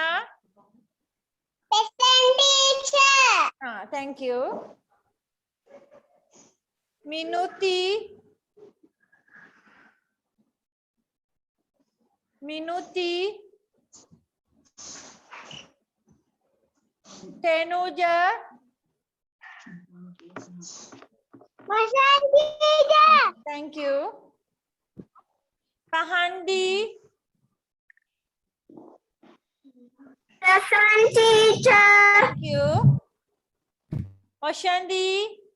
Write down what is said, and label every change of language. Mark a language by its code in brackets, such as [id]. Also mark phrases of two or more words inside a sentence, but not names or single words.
[en] Present, teacher. Thank you. Minuti. Minuti. Tenuja. Present, teacher. Thank you. Kahandi. Present, teacher. Thank you. Oshandi.